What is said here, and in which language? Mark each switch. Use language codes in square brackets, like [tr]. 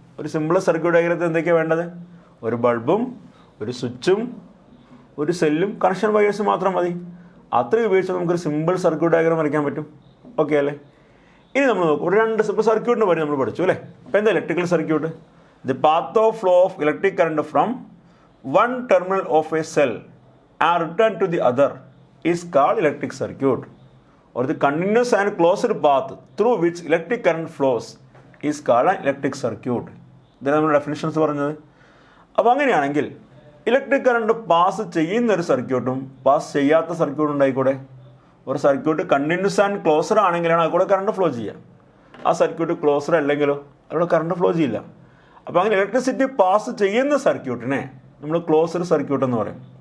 [ml] ഒരു simplest circuit ഡയഗ്രത്തിൽ എന്തൊക്കെയാണ് വേണ്ടത്? ഒരു ബൾബും ഒരു സ്വിച്ചും ഒരു സെല്ലും കണക്ഷൻ വയേഴ്സും മാത്രം മതി. അത്രയും ഉപയോഗിച്ച് നമുക്കൊരു സിമ്പിൾ സർക്യൂട്ട് ഡയഗ്രാം വരയ്ക്കാൻ പറ്റും. ഓക്കെ അല്ലേ? ഇനി നമ്മൾ നോക്കും, ഒരു രണ്ട് സർക്യൂട്ടിൻ്റെ പറ്റി നമ്മൾ പഠിച്ചു അല്ലേ. അപ്പോൾ എന്താ electrical circuit? [en] The path of flow of electric current from one terminal of a cell and return to the other is called electric circuit, or the continuous and closed path through which electric current flows is called an electric circuit. [ml] ഇതാണ് നമ്മൾ definitions പറഞ്ഞത്. അപ്പോൾ അങ്ങനെയാണെങ്കിൽ electric current pass ചെയ്യുന്ന ഒരു സർക്യൂട്ടും pass ചെയ്യാത്ത സർക്യൂട്ടും ഉണ്ടായിക്കൂടെ. ഒരു സർക്യൂട്ട് കണ്ടിന്യൂസ് ആൻഡ് ക്ലോസർ ആണെങ്കിലാണ് അതുകൂടെ കറണ്ട് ഫ്ലോ ചെയ്യുക. ആ സർക്യൂട്ട് ക്ലോസർ അല്ലെങ്കിലോ അതിലൂടെ കറണ്ട് ഫ്ലോ ചെയ്യില്ല. അപ്പോൾ അങ്ങനെ ഇലക്ട്രിസിറ്റി പാസ് ചെയ്യുന്ന സർക്യൂട്ടിനെ നമ്മൾ ക്ലോസ്ഡ് സർക്യൂട്ട് എന്ന് പറയും.